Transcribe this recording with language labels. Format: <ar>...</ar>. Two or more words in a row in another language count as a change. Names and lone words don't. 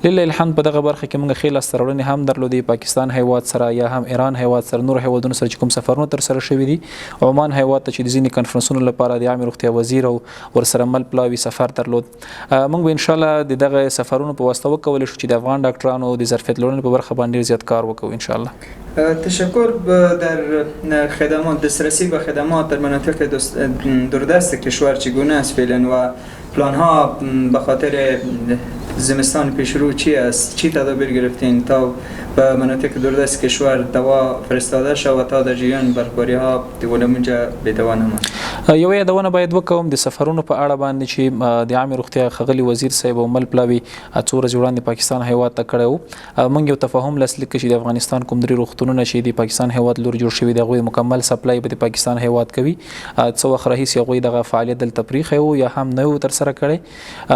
<ps>لله الحمد په دغه برخه کې مونږ خیلی لاسته راوړنې هم درلودې. پاکستان هیواد سره یا هم ایران هیواد سره نور هیوادونو سره چې کوم سفرونه تر سره شوي دي، عمان هیواد ته چې د ځینې کنفرنسونو لپاره د عامه روغتیا وزیر او ورسره مل پلاوي سفر درلود. موږ به ان شاء الله د دغه سفرونو په واسطه وکولی شو چې د افغان ډاکټرانو د ظرفیت لوړنې په برخه باندې ډېر زیات کار وکړو ان شاء الله. تشکر.</ps> <fa>در خدمات دسترسی به خدمات در مناطق دوردست کشور چگونه است فعلا و پلان‌ها به خاطر زمستان پیشرو چی است؟ چی تدابیر گرفتین تا به مناطق دوردست کشور دوا فرستاده شود تا در جریان برخوری‌ها دیولمونجا به دوا نماند؟</fa> <ps>یو یادونه باید وکوم د سفرونو په اړه باندې چې د عامه روغتیا ښاغلي وزیر صاحب او مل پلاوي څو ورځې وړاندې پاکستان هیواد ته کړی و. موږ یو تفاهم لاسلیک کړ چې د افغانستان کوم درې روغتونونه چې د پاکستان هیواد لور جوړ شوي د هغوی مکمل سپلای به د پاکستان هیواد کوي. څه وخت راهیسې هغوی دغه فعالیت دلته پرېښی و یا هم نه و ترسره کړی.</ps>